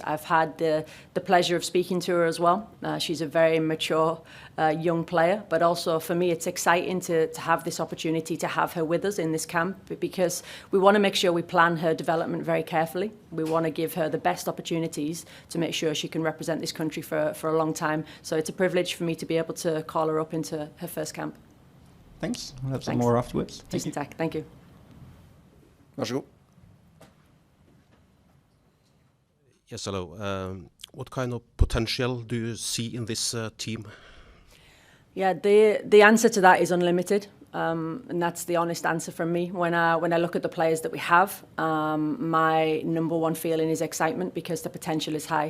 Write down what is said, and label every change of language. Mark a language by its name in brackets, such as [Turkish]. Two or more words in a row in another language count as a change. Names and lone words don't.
[English] I've had the pleasure of speaking to her as well. She's a very mature young player, but also for me, it's exciting to have this opportunity to have her with us in this camp, because we want to make sure we plan her development very carefully. We want to give her the best opportunities to make sure she can represent this country for a long time. So it's a privilege for me to be able to call her up into her first camp. Thanks. We'll have some more afterwards. [Norwegian] Tusen takk. [English] Thank you. [Norwegian] Vær så god. [English] Yes, hello. What kind of potential do you see in this team? Yeah, the answer to that is unlimited, and that's the honest answer from me. When I look at the players that we have, my number one feeling is excitement, because the potential is high.